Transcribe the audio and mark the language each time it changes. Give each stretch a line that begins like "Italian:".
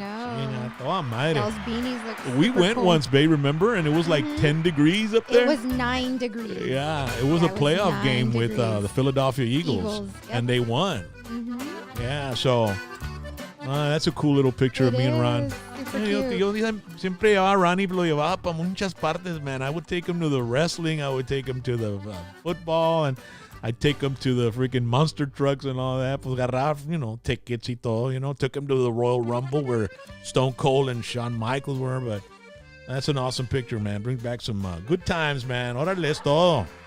English: I know. Those beanies look super We went cool. once, babe, remember? And it was like 10 degrees up there. It was 9 degrees. Yeah, it was a playoff game with the Philadelphia Eagles. Yep. And they won. Yeah, so that's a cool little picture of me and Ron.
Spanish: Yo siempre llevaba a Ronnie, lo llevaba para muchas partes, man.
English: I would take him to the wrestling. I would take him to the football, and I'd take him to the freaking monster trucks and all that.
Spanish: Pues agarrar, tickets y todo,
English: Took him to the Royal Rumble where Stone Cold and Shawn Michaels were, but that's an awesome picture, man. Brings back some good times, man.
Spanish: Órale, es todo.